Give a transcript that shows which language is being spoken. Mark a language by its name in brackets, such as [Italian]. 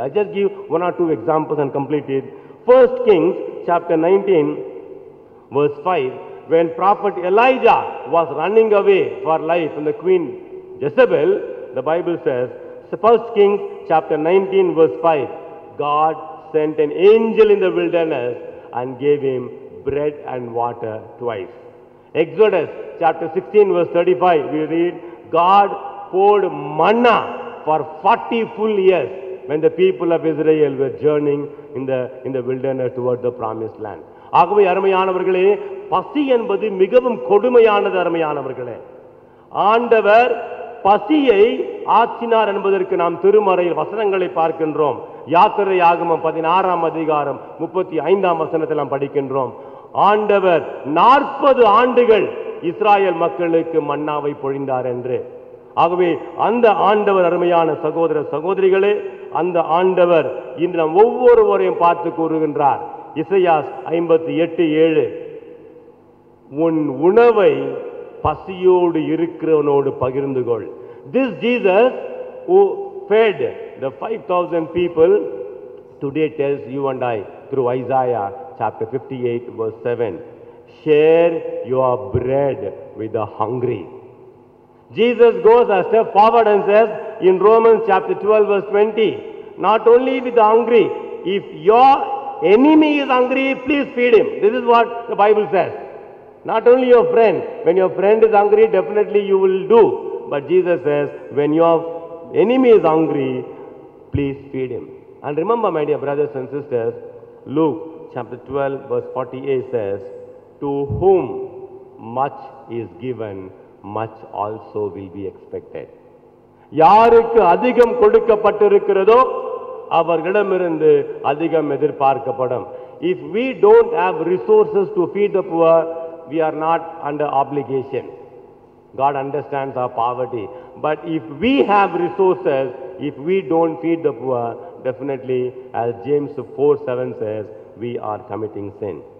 [English] I just give 1 or 2 examples and complete it. 1 Kings chapter 19 verse 5, when prophet Elijah was running away for life from the queen Jezebel, the Bible says, 1 Kings chapter 19 verse 5, God sent an angel in the wilderness and gave him bread and water twice. Exodus chapter 16 verse 35, we read, God poured manna for 40 full years when the people of Israel were journeying in the wilderness towards the promised land. [Tamil] ஆகவே அருமையானவர்களே, பசி என்பது மிகவும் கொடுமையானது. அருமையானவர்களே, ஆண்டவர் பசியை ஆற்றினார் என்பதற்கு நாம் திருமறையில் வசனங்களை பார்க்கின்றோம். யாத்திரை ஆகமம் 16ஆம் அதிகாரம் 35ஆம் வசனத்தில் நாம் படிக்கின்றோம். ஆண்டவர் 40 ஆண்டுகள் இஸ்ராயேல் மக்களுக்கு மன்னாவை பொழிந்தார் என்று. ஆகவே அந்த ஆண்டவர், அருமையான சகோதர சகோதரிகளே, அந்த ஆண்டவர் இன்று நாம் ஒவ்வொருவரையும் பார்த்து கூறுகின்றார். இசையாஸ் 58:7, உன் உணவை பசியோடு இருக்கிறவனோடு பகிர்ந்து கொள். [English] This Jesus who fed the 5,000 people today tells you and I through Isaiah chapter 58 verse 7, share your bread with the hungry. Jesus goes a step forward and says in Romans chapter 12 verse 20, not only with the hungry, if your enemy is hungry, please feed him. This is what the Bible says. Not only your friend. When your friend is hungry, definitely you will do. But Jesus says, when your enemy is hungry, please feed him. And remember, my dear brothers and sisters, Luke chapter 12 verse 48 says, to whom much is given, much also will be expected. [Tamil] யாருக்கு அதிகம் கொடுக்கப்பட்டிருக்கிறதோ அவர்களிடமிருந்து அதிகம் எதிர்பார்க்கப்படும். [English] If we don't have resources to feed the poor, we are not under obligation. God understands our poverty. But if we have resources, if we don't feed the poor, definitely, as James 4:7 says, we are committing sin.